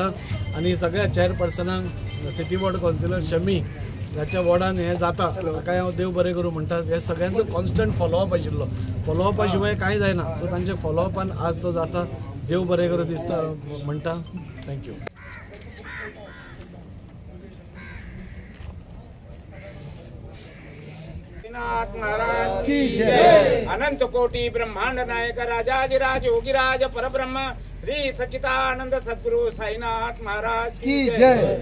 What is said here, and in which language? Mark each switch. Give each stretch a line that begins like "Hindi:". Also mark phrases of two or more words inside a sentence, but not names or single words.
Konkani: आनी सगळ्या चेअरपर्सनांक
English: city ward councillor
Konkani: शमी ह्याच्या वॉर्डान हें जाता ताकाय हांव देव बरें करूं म्हणटा. हे सगळ्यांचो
English: constant follow-up
Konkani: आशिल्लो. फॉलोअपा शिवाय कांय जायना सो तांचे फॉलोअपान आज तो जाता. देव बरें करूं दिसता म्हणटा. थँक्यू.
Hindi: महाराज की जय. अनंत कोटि ब्रह्मांड नायक राजाधिराज योगीराज परब्रह्म श्री सच्चिदानंद सद्गुरु साईनाथ महाराज की जय.